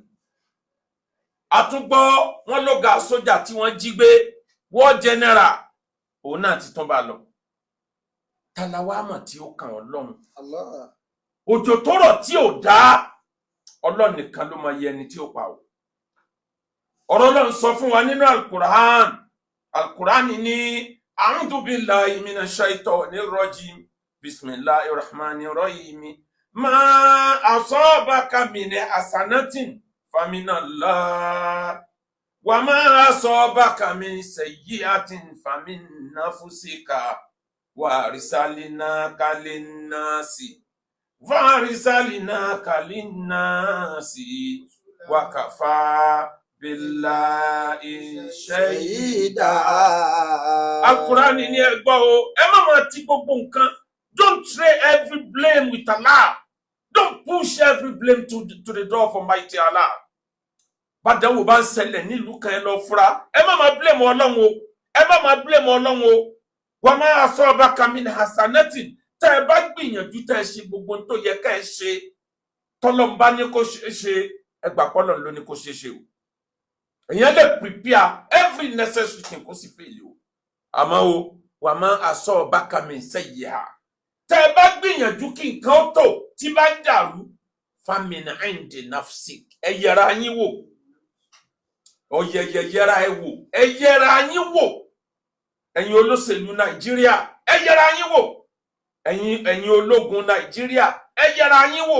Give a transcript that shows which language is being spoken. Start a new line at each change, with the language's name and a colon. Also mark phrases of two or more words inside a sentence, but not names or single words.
Yoruba: Àtúngbọ́ wọn lọ́gà sójà tí wọ́n jí gbé
English: war general
Yoruba: òun náà ti tán bá lọ. Tàlàwá mọ̀ tí ó kàn Ọlọ́run. Òjò tó rọ̀ tí ò dá Ọlọ́run nìkan ló máa yẹ ẹni tí ó pa o. Ọ̀rọ̀ Ọlọ́run sọ fún wa nínú Al-Qur'an ní
Arabic: أعوذ بالله من الشيطان الرجيم بسم الله الرحمن الرحيم ما أصابك من حسنة فمن الله وما أصابك من سيئة فمن نفسك وأرسلناك للناس وكفى بالله شهيدا.
Yoruba: Al-Qur'an ni ẹ gbọ́ o, ẹ má máa ti gbogbo nǹkan.
English: Don't trade every blame with Allah. Don't push every blame to the door of Almighty Allah.
Yoruba: Bàdánwò bá ń ṣẹlẹ̀ nílùú kan ẹ lọ fura. Ẹ má máa blame Ọlọ́run o. Ẹ má máa blame Ọlọ́run o.
Arabic: وما أصابك من حسنة.
Yoruba: Tẹ́ ẹ bá gbìyànjú tẹ́ ẹ ṣe gbogbo ohun tó yẹ ká ẹ ṣe. Tọ́lọ́run bá ní kó ṣe ẹ gbà pé Ọlọ́run ló ní kó ṣe o. Èèyàn lè
English: prepare every necessary thing
Yoruba: kó sì fail o. Àmọ́ o,
Arabic: وما أصابك من سيئة.
Yoruba: Tẹ́ ẹ bá gbìyànjú kí nǹkan ó tò tí bá ń dàrú
Arabic: فمن عند نفسك.
Yoruba: Ẹ yẹra yín wò. Yẹra ẹ wò. Ẹ yẹra yín wò. Ẹ̀yin olóṣèlú Nàìjíríà, ẹ yẹra yín wò. Ẹ̀yin ológun Nàìjíríà, ẹ yẹra yín wò.